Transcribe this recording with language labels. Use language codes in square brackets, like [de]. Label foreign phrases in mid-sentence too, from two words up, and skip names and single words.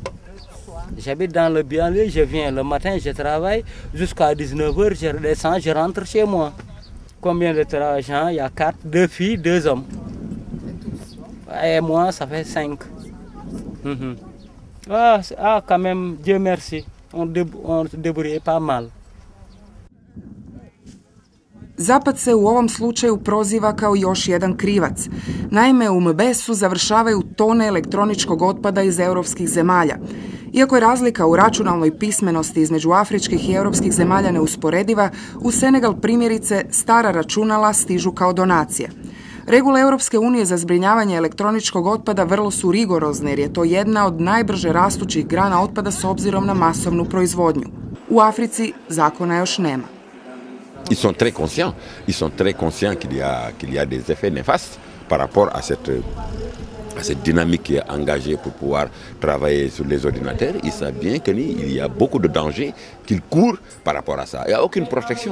[fr] Je viens le matin, je travaille, jusqu'à 19h, je redescends, je rentre chez moi. Combien de gens? Il y a 4, 2 filles, 2 hommes. Et moi, ça fait 5. Quand même, Dieu merci, on se débrouille pas mal. [hr] Zapad se u ovom slučaju proziva kao još jedan krivac. Naime, u Mbesu završavaju tone elektroničkog otpada iz europskih zemalja. Iako je razlika u računalnoj pismenosti između afričkih i europskih zemalja neusporediva, u Senegal primjerice stara računala stižu kao donacije. Regule Europske unije za zbrinjavanje elektroničkog otpada vrlo su rigorozne jer je to jedna od najbrže rastućih grana otpada s obzirom na masovnu proizvodnju. U Africi zakona još nema. [fr] Ils sont très conscients qu'il y a des effets néfastes par rapport à cette dynamique qui est engagée pour pouvoir travailler sur les ordinateurs, ils savent bien qu'il y a beaucoup de dangers qu'ils courent par rapport à ça. Il n'y a aucune protection.